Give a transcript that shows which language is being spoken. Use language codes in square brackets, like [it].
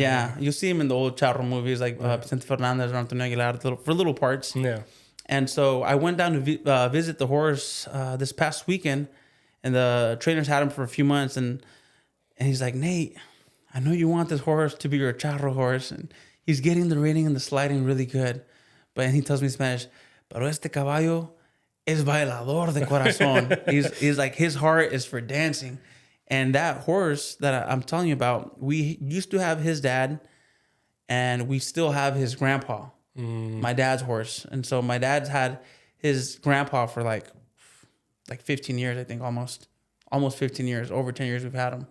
[en] Yeah, you'll see him in the old charro movies like Vicente Fernandez or Antonio Aguilar for little parts. Yeah. And so I went down to visit the horse this past weekend, and the trainers had him for a few months, and he's like, Nate, I know you want this horse to be your charro horse, and he's getting the reining and the sliding really good. But he tells me in Spanish, [es] pero este caballo es bailador de corazón. [en] he's like, his heart is for dancing. And that horse that I'm telling you about, we used to have his dad, and we still have his grandpa, my dad's horse. And so my dad's had his grandpa for like 15 years, I think, almost 15 years, over 10 years we've had him.